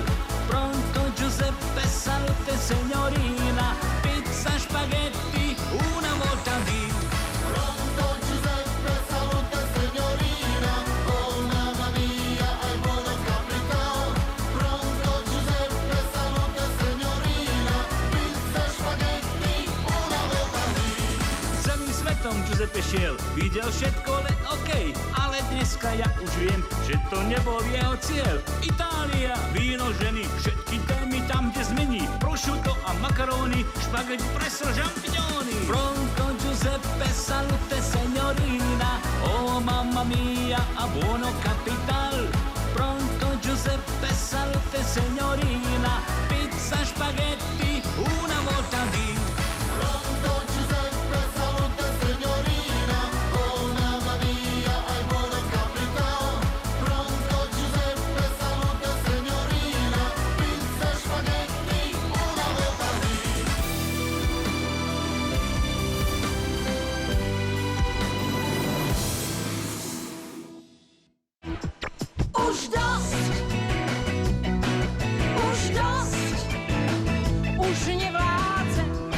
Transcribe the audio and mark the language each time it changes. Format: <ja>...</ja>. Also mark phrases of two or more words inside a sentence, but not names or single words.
<it>Pronto Giuseppe, salute signorina, pizza, spaghetti, una volta di. Pronto Giuseppe, salute signorina, oh mamma mia, hai buono capital. Pronto Giuseppe, salute signorina, pizza, spaghetti, una volta di.</it> <sk>Celým svetom Giuseppe šiel, videl všetko len okej, ale dneska ja už viem, že to nebol jeho cieľ. Itália, víno, ženy, všetky témy tam, kde zmení. Prosciutto a makaróny, špaghetti, presso, žampiňóny.</sk> <it>Pronto Giuseppe, salute signorina, oh mamma mia, a buono capital. Pronto Giuseppe, salute signorina, pizza, spaghetti, una volta di. Pronto Giuseppe, salute signorina, oh mamma mia, hai buono capital. Pronto Giuseppe, salute signorina, pizza, spaghetti, una volta di.</it> <sk>Už dost, už nevládzem,</sk>